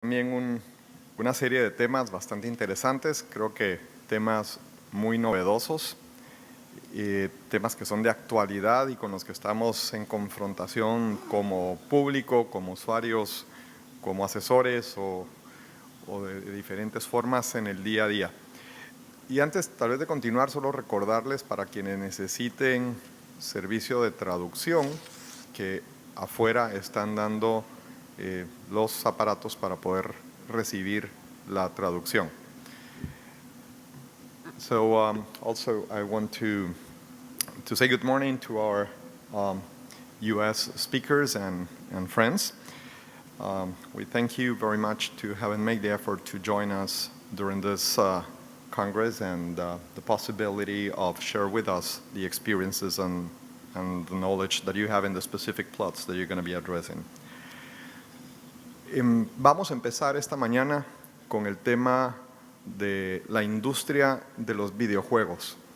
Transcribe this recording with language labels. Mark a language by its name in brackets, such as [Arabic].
[Spanish] También una serie de temas bastante interesantes, creo que temas muy novedosos, temas que son de actualidad y con los que estamos en confrontación como público, como usuarios, como asesores o de diferentes formas en el día a día. Y antes tal vez de continuar, solo recordarles para quienes necesiten servicio de traducción que afuera están dando los aparatos para poder recibir la traducción. [English] So also I want to say good morning to our US speakers and friends. We thank you very much to having made the effort to join us during this Congress and the possibility of share with us the experiences and the knowledge that you have in the specific plots that you're going to be addressing. [Spanish] Vamos a empezar esta mañana con el tema de la industria de los videojuegos.